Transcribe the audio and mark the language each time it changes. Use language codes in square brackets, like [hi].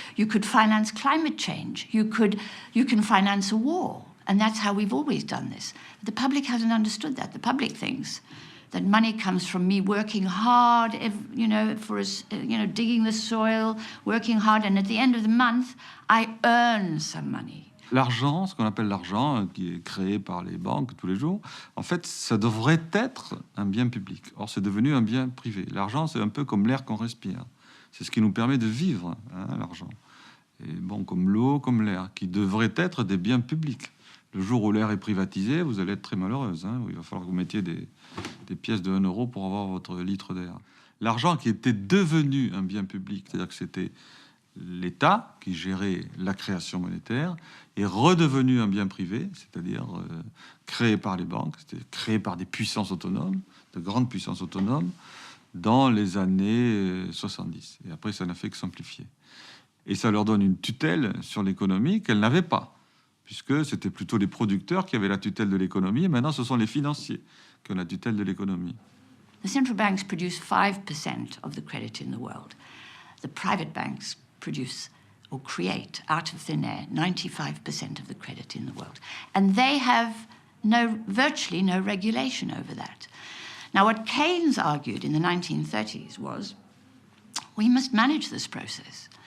[en] You could finance climate change. You can finance a war. And that's how we've always done this. The public hasn't understood that. The public thinks that money comes from me working hard, digging the soil, working hard, and at the end of the month, I earn some money. [fr] L'argent, ce qu'on appelle l'argent, qui est créé par les banques tous les jours, en fait, ça devrait être un bien public. Or, c'est devenu un bien privé. L'argent, c'est un peu comme l'air qu'on respire. C'est ce qui nous permet de vivre, l'argent. Et bon, comme l'eau, comme l'air, qui devraient être des biens publics. Le jour où l'air est privatisé, vous allez être très malheureuse. Il va falloir que vous mettiez des pièces de 1 euro pour avoir votre litre d'air. L'argent qui était devenu un bien public, c'est-à-dire que c'était l'État qui gérait la création monétaire, est redevenu un bien privé, c'est-à-dire créé par les banques, c'était créé par des puissances autonomes, de grandes puissances autonomes, dans les années 70. Et après, ça n'a fait que s'amplifier. Et ça leur donne une tutelle sur l'économie qu'elles n'avaient pas, puisque c'était plutôt les producteurs qui avaient la tutelle de l'économie, et maintenant ce sont les financiers qui ont la tutelle de l'économie. [en] The central banks produce 5% of the credit in the world. The private banks produce or create out of thin air 95% of the credit in the world. And they have virtually no regulation over that. Now, what Keynes argued in the 1930s was, we must manage this process.